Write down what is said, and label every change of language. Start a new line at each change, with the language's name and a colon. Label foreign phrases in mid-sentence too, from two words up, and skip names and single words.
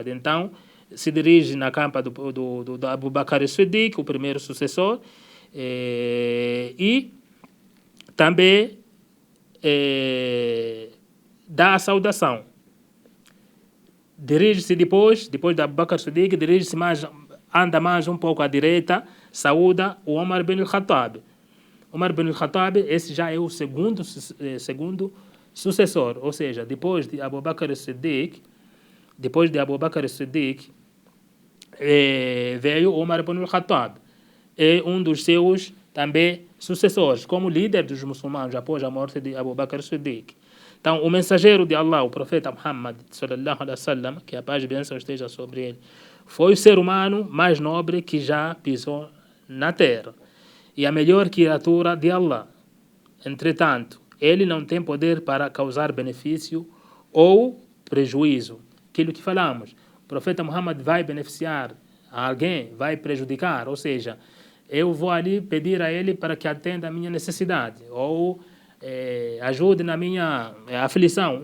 Portuguese: Então se dirige na campa do Abu Bakr as-Siddiq, o primeiro sucessor, e também dá a saudação. Dirige-se depois da Abu Bakr as-Siddiq, dirige-se mais, anda mais um pouco à direita, saúda o Omar bin al-Khattab. Omar bin al-Khattab, esse já é o segundo sucessor, ou seja, depois de Abu Bakr as-Siddiq, veio Omar bin al-Khattab, é um dos seus também sucessores, como líder dos muçulmanos após a morte de Abu Bakr as-Siddiq. Então, o mensageiro de Allah, o profeta Muhammad,
Arabic: صلى الله عليه وسلم,
Portuguese: que a paz e bênção esteja sobre ele, foi o ser humano mais nobre que já pisou na terra e a melhor criatura de Allah. Entretanto, ele não tem poder para causar benefício ou prejuízo. Aquilo que falamos, o profeta Muhammad vai beneficiar a alguém, vai prejudicar, ou seja, eu vou ali pedir a ele para que atenda a minha necessidade, ou ajude na minha aflição.